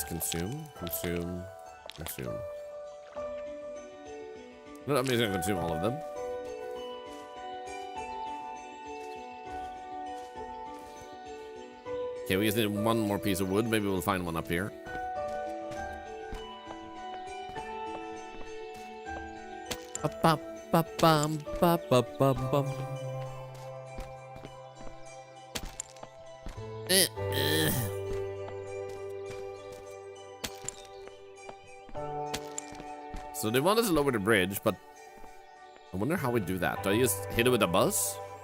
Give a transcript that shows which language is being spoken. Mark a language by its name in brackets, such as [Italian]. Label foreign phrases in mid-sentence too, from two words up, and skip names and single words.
[English] Consume, consume, consume. No, I'm just gonna consume all of them. Okay, we just need one more piece of wood. Maybe we'll find one up here. Ba-ba-ba-bum, ba-ba-ba-bum. So they want us to lower the bridge, but I wonder how we do that. Do I just hit it with a bus?